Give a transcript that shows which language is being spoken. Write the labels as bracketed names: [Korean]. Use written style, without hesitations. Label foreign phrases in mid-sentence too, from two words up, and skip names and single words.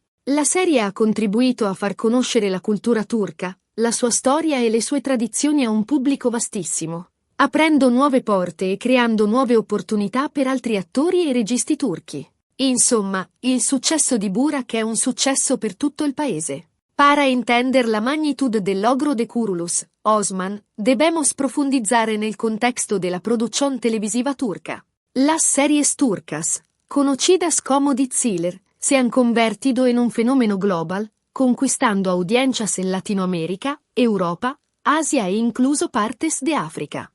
[Italian] La serie ha contribuito a far conoscere la cultura turca, la sua storia e le sue tradizioni a un pubblico vastissimo, aprendo nuove porte e creando nuove opportunità per altri attori e registi turchi. Insomma, il successo di Burak è un successo per tutto il paese. [Spanish] Para entender la magnitud del logro de Kurulus, Osman, debemos profundizare nel contexto de la producción televisiva turca. Las series turcas, conocidas como diziler, se han convertido en un fenómeno global, conquistando audiencias en Latinoamérica, Europa, Asia e incluso partes de África.